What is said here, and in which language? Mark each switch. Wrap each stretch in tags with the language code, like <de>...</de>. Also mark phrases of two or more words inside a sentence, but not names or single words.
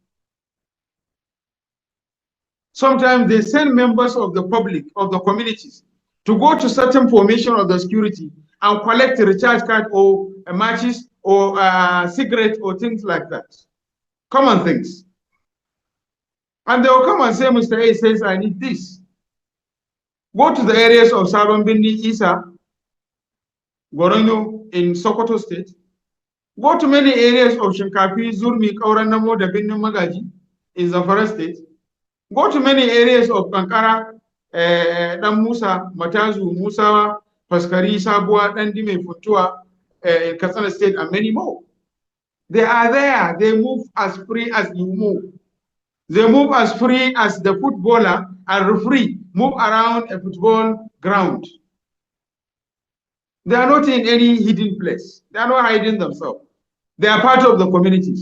<en>Sometimes they send members of the public, of the communities, to go to certain formation of the security and collect a recharge card or matches or cigarette or things like that. Common things. And they will come and say, Mr. A says, I need this. Go to the areas of Sabon Bindi, Isa, Goronyo in Sokoto State. Go to many areas of Shinkafi, Zurmi, Kauranamo, the Bindi Magaji in Zamfara State. Go to many areas of Kankara, Dan Musa, Matazu, Musawa, Paskari, Sabua, Dandime, Futua, in Katsina State, and many more. They are there. They move as free as you move. They move as free as the footballer and referee move around a football ground. They are not in any hidden place. They are not hiding themselves. They are part of the communities.</en>